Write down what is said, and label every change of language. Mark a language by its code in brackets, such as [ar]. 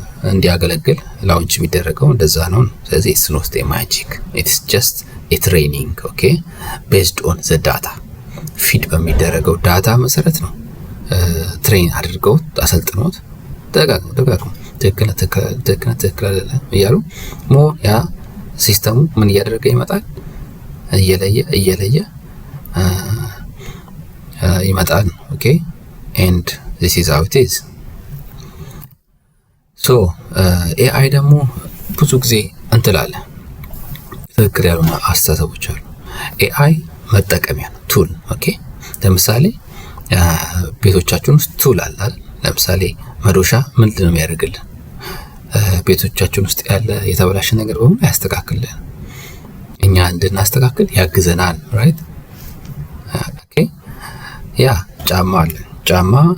[am] እንዲያገለግል ላውንች የሚደረገው እንደዛ ነው። ስለዚህ [en] it's not a magic, it's just a training, okay, based on the data [am] ፊድ በሚደረገው ዳታ መሰረት ነው ትሬን አድርገው አሰልጥነውት ደጋግሞ ትክክል እያሉ ያ ሲስተሙ ምን እያደረገ ይመጣል? እየለየ ይመጣል። ኦኬ [en] and this is how it is. [am] ሶ ኤአይ ደግሞ ብዙ ጊዜ እንትላለ ትክክል ያልሆነ አስተሳሰቦች አሉ። ኤአይ መጠቀሚያ ነው፣ ቱል። ኦኬ ለምሳሌ ቤቶቻችን ውስጥ ቱል አለ አይደል? ለምሳሌ መዶሻ ምንድነው የሚያደርግልን? ቤቶቻችን ውስጥ ያለ የተበላሸ ነገር በሙሉ ያስተካክልልን፣ እኛ እንድናስተካክል ያግዘናል። ራይት ኦኬ ያ ጫማ አለ። ጫማ